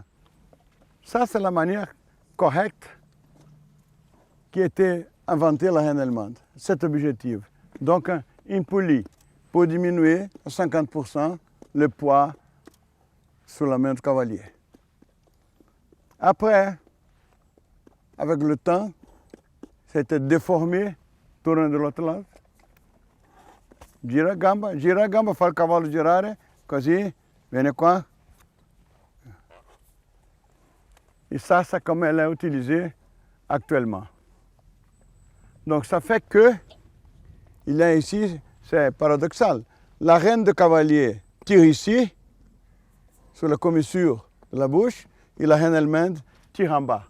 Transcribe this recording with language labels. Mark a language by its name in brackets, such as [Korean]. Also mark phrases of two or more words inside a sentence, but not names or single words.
[French] Ça, c'est la manière correcte qui a été inventée la reine allemande, cet objectif. Donc une poulie pour diminuer à 50% le poids sur la main du cavalier. Après, avec le temps, c'était déformé, tourné de l'autre lado. [Italian] Gira a gamba, fa il cavallo girare, così, viene qua. [French] Et ça, c'est comme elle est utilisée actuellement. Donc ça fait que, il y a ici, c'est paradoxal, la reine de cavalier tire ici, sur la commissure de la bouche, et la reine allemande tire en bas.